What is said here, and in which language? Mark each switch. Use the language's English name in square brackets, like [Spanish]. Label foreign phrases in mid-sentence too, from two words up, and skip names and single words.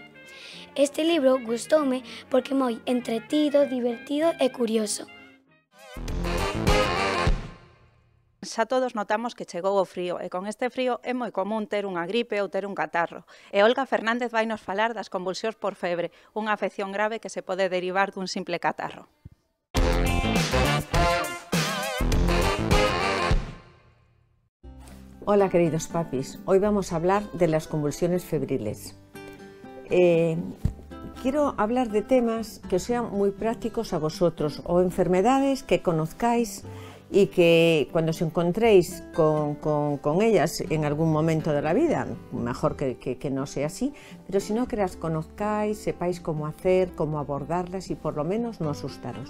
[Galician] Este libro gustoume porque é moi entretido, divertido e curioso. Xa todos notamos que chegou o frío e con este frío é moi común ter unha gripe ou ter un catarro. E Olga Fernández vai nos falar das convulsións por febre, unha afección grave que se pode derivar dun simple catarro. [Spanish] Hola queridos papis, hoy vamos a hablar de las convulsiones febriles. Quiero hablar de temas que os sean muy prácticos a vosotros o enfermedades que conozcáis y que cuando os encontréis con ellas en algún momento de la vida, mejor que no sea así, pero si no que las conozcáis, sepáis cómo hacer, cómo abordarlas y por lo menos no asustaros.